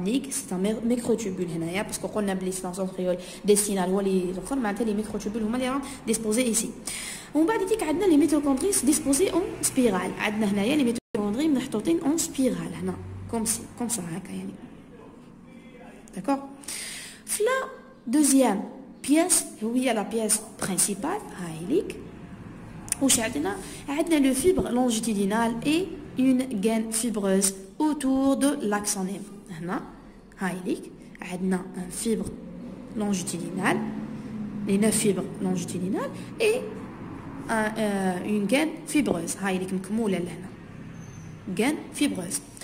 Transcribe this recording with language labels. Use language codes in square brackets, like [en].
[fr] C'est un microtubule [ar] هنايا [fr] parce qu'on a les centrioles destinales [ar] هو اللي الاخر معناتها [fr] les microtubules [ar] هما اللي راهم [fr] disposés ici. [ar] ومن بعد يجيك عندنا [fr] les mitochondries disposés en spirale. [ar] عندنا هنايا [fr] les mitochondries [ar] محطوطين [fr] en spirale [ar] هنا [fr] comme ça [ar] هكا يعني. [fr] D'accord. La deuxième pièce [ar] هي [fr] la pièce principale [ar] هايليك. واش عندنا [fr] le fibre longitudinal et une gaine fibreuse autour de l'axonème. [ar] هنا هايليك عندنا [fr] un fibre longitudinal, les 9 fibres longitudinales et une gaine fibreuse [ar] هايليك مكموله لهنا [fr] gaine fibreuse.